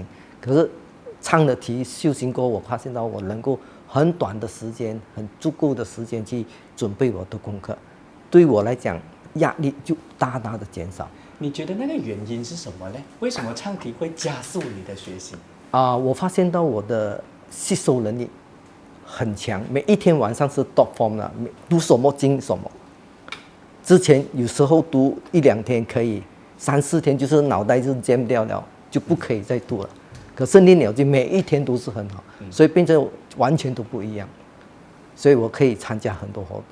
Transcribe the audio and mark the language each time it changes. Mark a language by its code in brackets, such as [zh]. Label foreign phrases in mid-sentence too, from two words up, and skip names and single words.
[zh] 可是唱了題修行過後，我發現到我能夠很短的時間、很足夠的時間去準備我的功課，對我來講，壓力就大大的減少。你覺得那個原因是什麼呢？為什麼唱題會加速你的學習？我發現到我的吸收能力很強，每一天晚上是 [en] top form [zh] 的，讀什麼經什麼。之前有時候讀1-2天可以，3-4天就是腦袋就 jam 掉了，就不可以再讀了。可是念了經每一天都是很好，所以變成完全都不一樣。所以我可以參加很多活動。